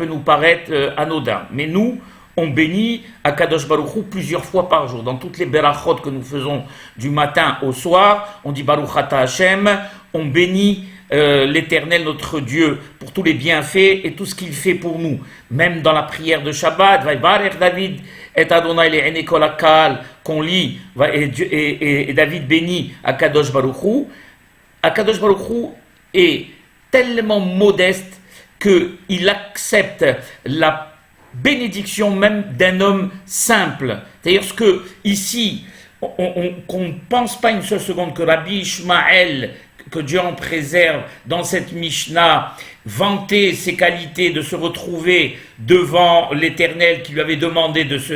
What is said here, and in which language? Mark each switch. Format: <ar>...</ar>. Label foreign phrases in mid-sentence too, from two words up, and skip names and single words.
<fr>Ça peut nous paraître anodin, mais nous, on bénit</fr> <he>הקדוש ברוך הוא</he> <fr>plusieurs fois par jour. Dans toutes les berachot que nous faisons du matin au soir, on dit</fr> <he>ברוך אתה השם,</he> <fr>on bénit l'Éternel notre Dieu pour tous les bienfaits et tout ce qu'il fait pour nous. Même dans la prière de Shabbat,</fr> <he>ויברך דוד את אדני לעיני כל הקהל,</he> <fr>qu'on lit, et David bénit</fr> <he>הקדוש ברוך הוא. הקדוש ברוך הוא</he> <fr>est tellement modeste qu'il accepte la bénédiction même d'un homme simple. C'est-à-dire que ici, qu'on ne pense pas une seule seconde que Rabbi Ishmael, que Dieu en préserve, dans cette Mishnah, vantait ses qualités de se retrouver devant l'Éternel qui lui avait demandé de se...</fr>